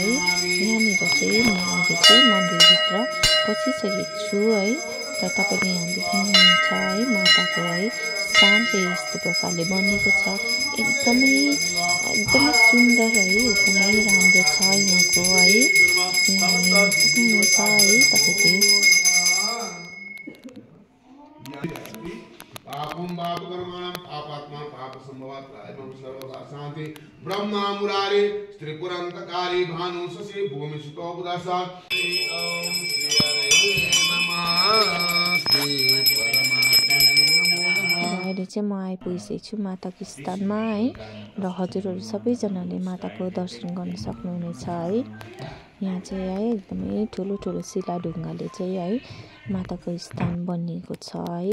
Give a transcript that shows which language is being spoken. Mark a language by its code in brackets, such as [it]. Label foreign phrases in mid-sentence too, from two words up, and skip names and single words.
[ne] यहाँनिर चाहिँ म अहिले चाहिँ मन्दिरभित्र पसिसकेको छु है। र तपाईले यहाँ देख्नुहुन्छ है माताको है स्थान चाहिँ यस्तो प्रकारले बनेको छ। एकदमै सुन्दर है, एकदमै राम्रो छ यहाँको है। यहाँ हेर्न सक्नुहुन्छ है तपाईले। [sa] पापम पाप कर्माणं पापात्मा पाप संभवात् रायमं सर्वदा शांति ब्रह्मा मुरारी त्रिपुरांतकारी भानु शशि भूमि सुतो बुदासा ओम श्री हरे नमः श्री [ne] अहिले चाहिँ म आइपुगेको छु माताको स्थानमा है। र हजुरहरू सबैजनाले माताको दर्शन गर्न सक्नुहुनेछ है। यहाँ चाहिँ है एकदमै ठुलो ठुलो शिला ढुङ्गाले चाहिँ है माताको स्थान बनिएको छ है।